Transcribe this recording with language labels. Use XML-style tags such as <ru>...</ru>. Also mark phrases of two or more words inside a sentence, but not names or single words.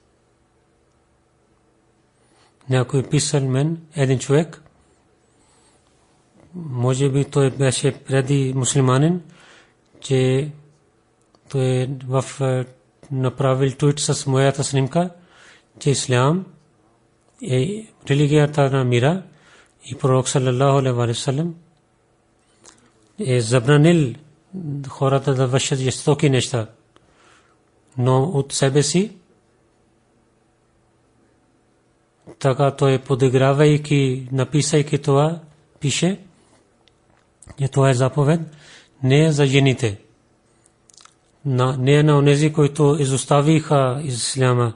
<bg>Някой писал мен, един човек, може би той беше преди мусулманин, че той направил твит с моята снимка, че ислям е религията на мира и пророк</bg> <ar>صلى الله عليه وسلم</ar> <bg>е забранил хората да вършат жестоки неща, но от себе си така той подигравайки, написайки това, пише, че това е заповед не е за жените, не е на онези, които изоставиха исляма.</bg>